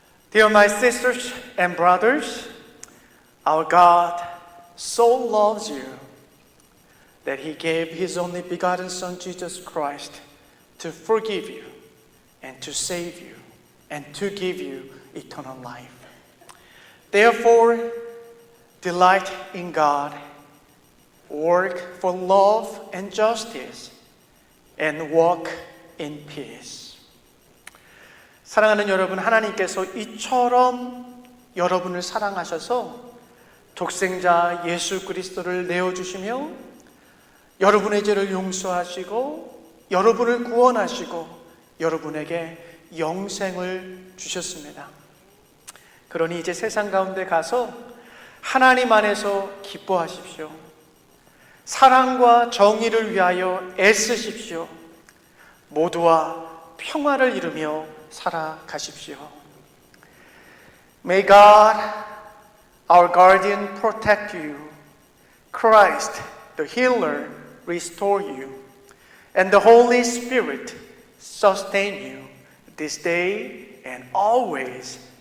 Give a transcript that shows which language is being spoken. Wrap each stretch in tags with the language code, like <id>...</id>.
<en>Dear my sisters and brothers, our God so loves you that He gave His only begotten Son, Jesus Christ, to forgive you and to save you and to give you eternal life. Therefore, delight in God work for love and justice, and walk in peace.</en> <ko>사랑하는 여러분, 하나님께서 이처럼 여러분을 사랑하셔서 독생자 예수 그리스도를 내어주시며 여러분의 죄를 용서하시고 여러분을 구원하시고 여러분에게 영생을 주셨습니다. 그러니 이제 세상 가운데 가서 하나님 안에서 기뻐하십시오. 사랑과 정의를 위하여 애쓰십시오. 모두와 평화를 이루며 살아가십시오.</ko> <en>May God, our guardian, protect you. Christ, the healer, restore you. And the Holy Spirit sustain you this day and always.</en>